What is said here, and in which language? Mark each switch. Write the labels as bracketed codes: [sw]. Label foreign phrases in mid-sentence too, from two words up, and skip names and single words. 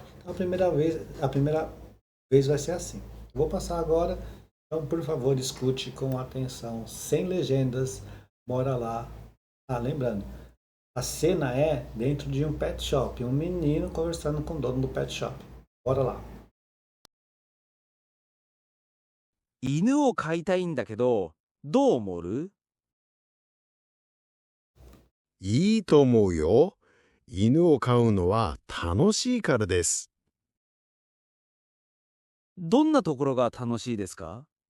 [pt] Então a primeira vez vai ser assim. Eu vou passar agora, então por favor escute com atenção, sem legendas, bora lá. Ah, lembrando, a cena é dentro de um [en] pet shop, [pt] um menino conversando com o dono do [en] pet shop. [pt] Bora lá. [ja] 犬を飼いたいんだけど、どう思う？いいと思うよ。犬を飼うのは楽しいからです。どんなところが楽しいですか？